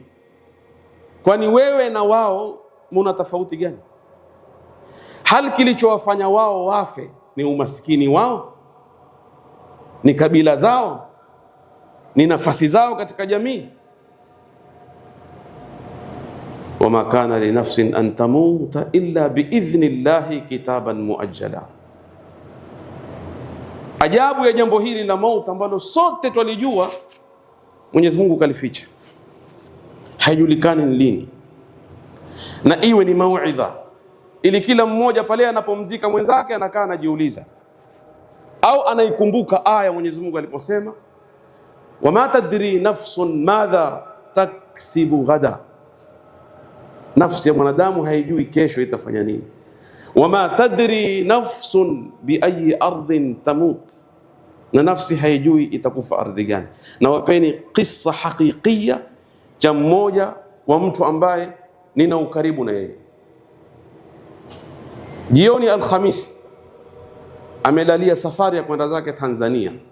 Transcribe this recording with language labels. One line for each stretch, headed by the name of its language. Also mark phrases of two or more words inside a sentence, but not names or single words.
Swahili: Kwani wewe na wao muna tofauti gani? Hali kilichowafanya wao wafe ni umaskini wao, ni kabila zao, ni nafasi zao katika jamii.
Arabic: وما كان ل نفس أن تموت إلا بإذن الله كتابا مؤجلا.
Swahili: Ajabu ya jambo hili la mauti ambalo sote twalijua, Mwenyezi Mungu kalificha, haijulikani ni lini, na iwe ni mauidha, ili kila mmoja pale anapomzika mwenzake anakaa anajiuliza au anaikumbuka aya Mwenyezi Mungu aliposema
Arabic: وما تدري نفس ماذا تكسب غدا.
Swahili: Nafsi ya mwanadamu haijui kesho itafanya nini.
Arabic: وما تدري نفس بأي أرض تموت,
Swahili: na nafsi haijui itakufa ardhi gani. Na wapeni kisa haqiqiya cha mmoja wa mtu ambaye nina ukaribu na yeye. Jioni Alhamisi amelalia safari ya kwenda zake Tanzania.